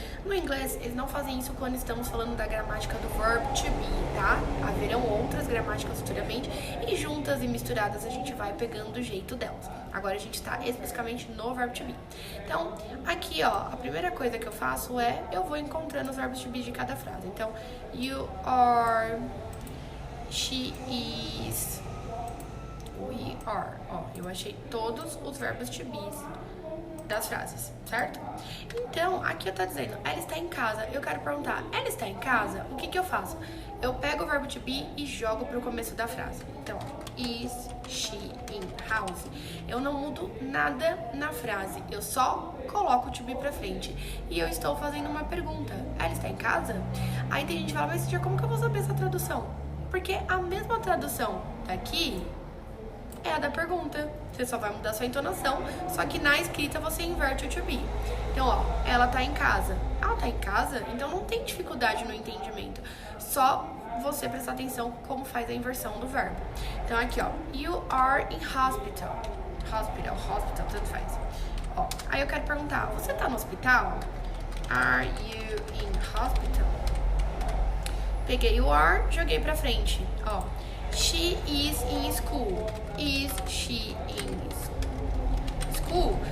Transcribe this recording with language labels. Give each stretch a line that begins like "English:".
Portuguese: No inglês, eles não fazem isso quando estamos falando da gramática do verb to be, tá? Haverão outras gramáticas futuramente e juntas e misturadas a gente vai pegando o jeito delas. Agora a gente tá especificamente no verb to be. Então, aqui, ó, a primeira coisa que eu faço é, eu vou encontrando os verbos to be de cada frase.
English: Então, you are, she is, we are.
Portuguese: Ó, eu achei todos os verbos to be das frases, certo? Então, aqui eu tô dizendo, ela está em casa. Eu quero perguntar, ela está em casa? O que que eu faço? Eu pego o verbo to be e jogo pro começo da frase. Então,
English: is she in house?
Portuguese: Eu não mudo nada na frase, eu só coloco o to be pra frente. E eu estou fazendo uma pergunta, ela está em casa? Aí tem gente que fala, mas teacher, como que eu vou saber essa tradução? Porque a mesma tradução daqui é a da pergunta. Você só vai mudar sua entonação, só que na escrita você inverte o to be. Então, ó, ela tá em casa. Ela tá em casa? Então não tem dificuldade no entendimento. Só você prestar atenção como faz a inversão do verbo.
English: Então aqui, ó, you are in hospital.
Portuguese: Hospital, tanto faz. Ó, aí eu quero perguntar, você tá no hospital?
English: Are you in hospital?
Portuguese: Peguei o are, joguei pra frente, ó.
English: She is in school. Is she in school?